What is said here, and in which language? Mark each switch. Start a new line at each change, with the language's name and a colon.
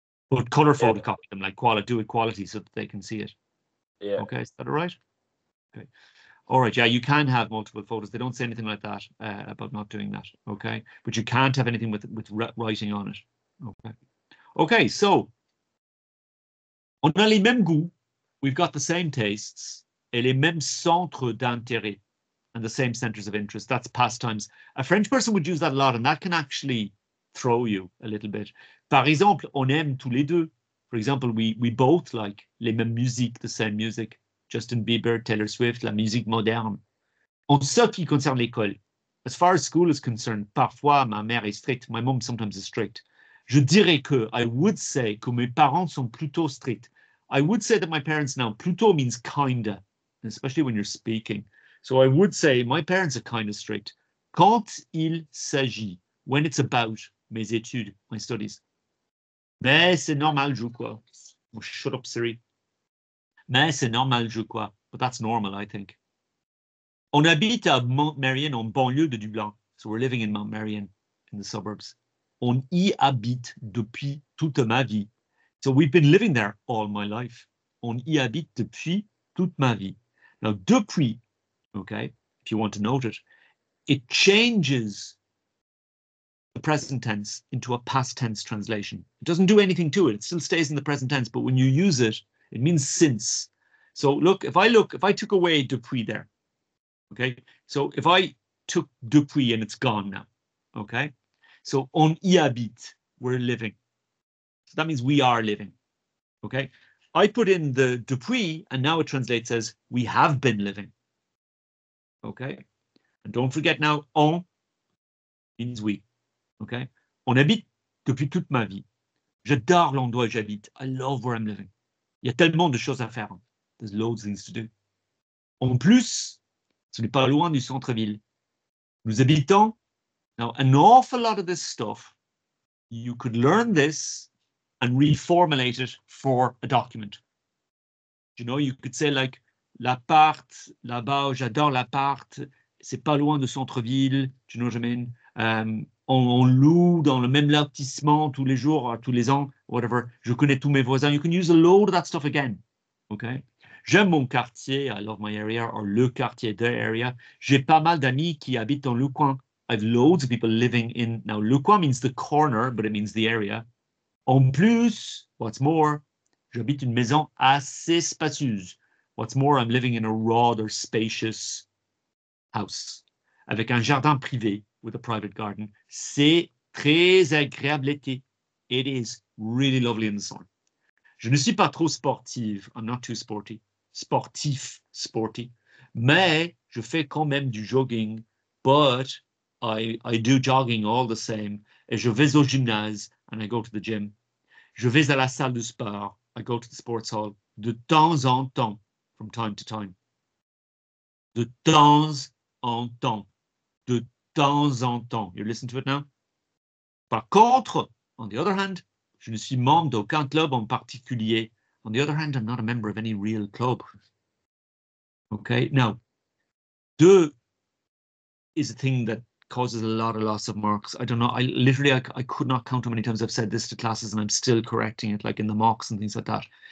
English: But color photocopy them, like do it quality so that they can see it. Yeah. Okay, is that all right? Okay. All right, yeah, you can have multiple photos. They don't say anything like that about not doing that. Okay, but you can't have anything with writing on it. Okay. Okay, so
French: on a les mêmes goûts.
English: We've got the same tastes
French: et les mêmes centres d'intérêt
English: and the same centers of interest. That's pastimes. A French person would use that a lot, and that can actually throw you a little bit.
French: Par exemple, on aime tous les deux.
English: For example, we both like
French: les mêmes musiques,
English: the same music.
French: Justin Bieber, Taylor Swift, la musique moderne. En ce qui concerne l'école,
English: as far as school is concerned,
French: parfois ma mère est stricte.
English: My mom sometimes is strict.
French: Je dirais que,
English: I would say
French: que mes parents sont plutôt stricts.
English: I would say that my parents now, plutôt means kinda, especially when you're speaking. So I would say my parents are kind of strict.
French: Quand il s'agit,
English: when it's about
French: mes études,
English: my studies.
French: Mais c'est normal, je crois.
English: Oh, shut up, Siri.
French: Mais c'est normal, je crois.
English: But that's normal, I think.
French: On habite à Mont-Marion, en banlieue de Dublin.
English: So we're living in Mount Marion, in the suburbs.
French: On y habite depuis toute ma vie.
English: So we've been living there all my life.
French: On y habite depuis toute ma vie.
English: Now, depuis, okay, if you want to note it, it changes the present tense into a past tense translation. It doesn't do anything to it. It still stays in the present tense, but when you use it, it means since. So look, if I took away depuis there, okay? So if I took depuis and it's gone now, okay? So on y habite, we're living. So that means we are living, okay? I put in the depuis and now it translates as we have been living, okay? And don't forget now, on means we, okay?
French: On habite depuis toute ma vie. J'adore l'endroit où j'habite.
English: I love where I'm living.
French: Il y a tellement de choses à faire.
English: There's loads of things to do.
French: En plus, ce n'est pas loin du centre-ville. Nous habitons.
English: Now, an awful lot of this stuff, you could learn this and reformulate it for a document. You know, you could say like,
French: l'appart, là-bas, j'adore l'appart, c'est pas loin du centre-ville,
English: you know what I mean?
French: On loue dans le même lotissement tous les jours, tous les ans, whatever. Je connais tous mes voisins.
English: You can use a load of that stuff again, okay?
French: J'aime mon quartier,
English: I love my area, or
French: le quartier,
English: the area.
French: J'ai pas mal d'amis qui habitent dans le coin.
English: I have loads of people living in, now le coin means the corner, but it means the area.
French: En plus,
English: what's more,
French: j'habite une maison assez spacieuse.
English: What's more, I'm living in a rather spacious house,
French: avec un jardin privé,
English: with a private garden.
French: C'est très agréable l'été.
English: It is really lovely in the summer.
French: Je ne suis pas trop sportive.
English: I'm not too sporty.
French: Sportif,
English: sporty.
French: Mais je fais quand même du jogging.
English: But I do jogging all the same.
French: Et je vais au gymnase
English: and I go to the gym.
French: Je vais à la salle de sport.
English: I go to the sports hall.
French: De temps en temps,
English: from time to time.
French: De temps en temps. De temps en temps.
English: You listen to it now?
French: Par contre,
English: on the other hand,
French: je ne suis membre d'aucun club en particulier.
English: On the other hand, I'm not a member of any real club. Okay, now, de is a thing that causes a lot of loss of marks. I don't know, I could not count how many times I've said this to classes and I'm still correcting it, like in the mocks and things like that.